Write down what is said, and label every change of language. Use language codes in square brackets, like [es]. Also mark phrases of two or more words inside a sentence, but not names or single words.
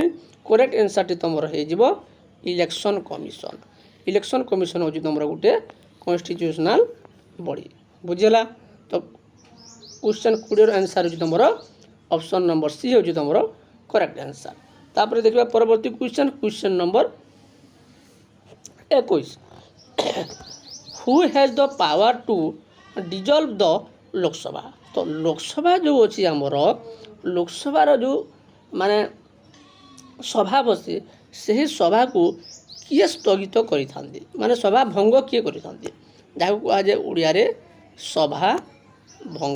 [en] correct answerଟି [or] ତୁମର ହେଇଯିବ [en] election commission. election commission [or] ହେଉଛି ତୁମର ଗୋଟେ [en] constitutional body. [or] ବୁଝିହେଲା? ତ [en] question 20ର answer [or] ହେଉଛି ତୁମର [en] option number C [or] ହେଉଛି ତୁମର [en] correct answer. [or] ତାପରେ ଦେଖିବା ପରବର୍ତ୍ତୀ [en] question number 21. Who has the power to dissolve the ଲୋକସଭା? [or] ତ ଲୋକସଭା ଯେଉଁ ଅଛି ଆମର ଲୋକସଭାର ଯେଉଁ ମାନେ ସଭା ବସେ ସେହି ସଭାକୁ କିଏ ସ୍ଥଗିତ କରିଥାନ୍ତି ମାନେ ସଭା ଭଙ୍ଗ କିଏ କରିଥାନ୍ତି ଯାହାକୁ କୁହାଯାଏ ଓଡ଼ିଆରେ ସଭା ଭଙ୍ଗ।